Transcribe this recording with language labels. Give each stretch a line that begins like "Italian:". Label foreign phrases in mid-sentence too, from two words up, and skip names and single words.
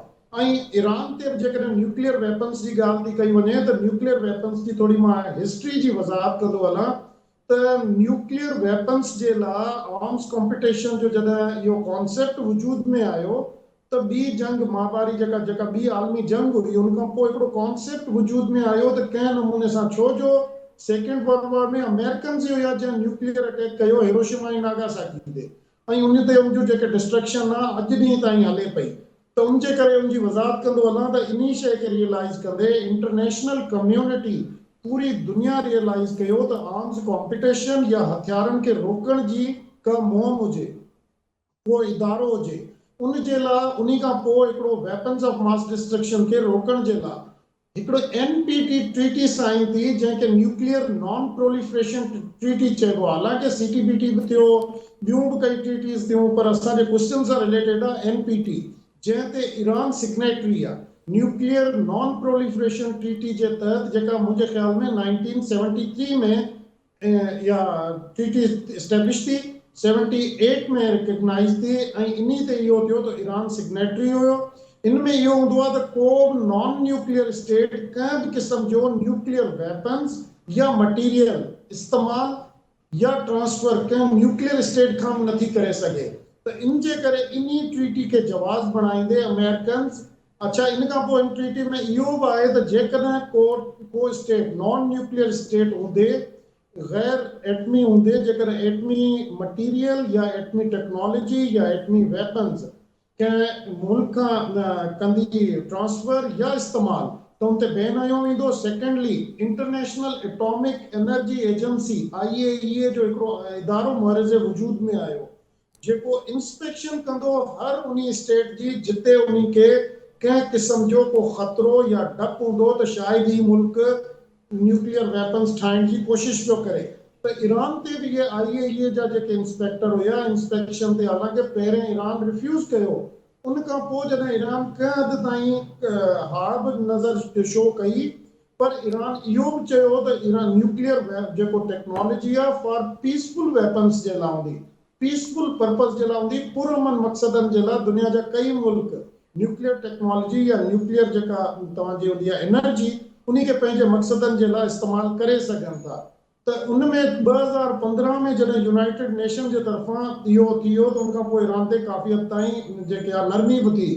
Sindhi: ऐं ईरान ते जेकॾहिं
English: nuclear weapons
Sindhi: जी ॻाल्हि थी कई वञे त
English: nuclear weapons
Sindhi: जी थोरी मां हिस्ट्री जी वज़ाहत कंदो हलां त
English: nuclear weapons
Sindhi: जे लाइ
English: arms competition
Sindhi: जो जॾहिं इहो कॉन्सेप्ट वजूद में आयो त ॿी जंग महामारी जेका ॿी आलमी जंग हुई, उन खां पोइ हिकिड़ो कॉन्सेप्ट वजूद में आयो त कंहिं नमूने सां, छो जो
English: second world war
Sindhi: में अमेरिकन्स हुया जंहिं
English: nuclear attack
Sindhi: कयो हिरोशिमा ऐं नागासाकी ते, ऐं उन ते उनजो जेके डिस्ट्रक्शन आहे अॼु ॾींहं ताईं हले पई। त उनजे करे उनजी वज़ाहत कंदो हलां त इन शइ खे रियलाइज़ कंदे
English: international community
Sindhi: पूरी दुनिया रियलाइज़ कयो त
English: arms competition
Sindhi: या हथियारनि खे रोकण जी का मुहिम हुजे, को इदारो हुजे, उन जे लाइ उन खां पोइ हिकिड़ो
English: weapons of mass destruction
Sindhi: खे रोकण जे लाइ हिकिड़ो
English: NPT treaty sign
Sindhi: थी, जंहिंखे
English: nuclear non proliferation treaty
Sindhi: चइबो आहे। हालांकि CTBT बि थियो, ॿियूं बि कई ट्रीटीज़ थियूं, पर असांजे क्वेश्चन सां रिलेटेड आहे NPT, जंहिं ते ईरान सिग्नेटरी आहे।
English: nuclear non proliferation treaty
Sindhi: जे तहत जेका मुंहिंजे ख़्याल में 1973 में या
English: treaty establish
Sindhi: थी 78 में रिकग्नाइज थी ऐं इन्ही ते इहो थियो त ईरान सिग्नेटरी हुयो। इनमें इहो हूंदो आहे त को बि
English: non nuclear state
Sindhi: कंहिं बि क़िस्म जो
English: nuclear weapons
Sindhi: या मटीरियल इस्तेमालु या ट्रांसफर कंहिं
English: nuclear state
Sindhi: खां नथी करे सघे। त इन जे करे इन्ही ट्रीटी खे जवाज़ बणाईंदे अमेरिकन्स अच्छा इन खां पोइ इन ट्रीटी में इहो बि आहे त जेकॾहिं को
English: state non nuclear state
Sindhi: हूंदे गैर एटमी हूंदे जेकर एटमी मटीरियल या एटमी टेक्नोलॉजी या एटमी वेपन्स कंहिं मुल्क खां कंदी ट्रांसफर या इस्तेमाल त उन ते बैन हयो वेंदो।
English: secondly international atomic energy agency IAEA
Sindhi: जो हिकिड़ो इदारो मुहरज़े वजूद में आयो जेको इंस्पेक्शन कंदो हर उन स्टेट जी जिते उन खे कंहिं क़िस्म जो को ख़तरो या डपु हूंदो त शायदि ही मुल्क
English: nuclear weapons
Sindhi: ठाहिण जी कोशिश पियो करे। त ईरान ते बि इहे IAEA जा जेके इंस्पेक्टर हुया इंस्पेक्शन ते हालांकि पहिरें ईरान रिफ्यूज़ कयो उन खां पोइ जॾहिं ईरान कंहिं हद ताईं हा बि नज़र शो कई पर ईरान इहो बि चयो त ईरान न्यूक्लियर जेको टेक्नोलॉजी आहे
English: for peaceful weapons
Sindhi: जे लाइ हूंदी
English: peaceful purpose
Sindhi: जे लाइ हूंदी पुरअमन मक़सदनि जे लाइ दुनिया जा कई मुल्क
English: nuclear technology
Sindhi: या न्यूक्लियर जेका तव्हांजी हूंदी आहे एनर्जी उन खे पंहिंजे मक़सदनि जे लाइ इस्तेमालु करे सघनि था। त उन में 2015 में जॾहिं यूनाइटेड नेशन जे तरफ़ां इहो थियो त उन खां पोइ ईरान ते काफ़ी हद ताईं जेके आहे नरमी बि थी।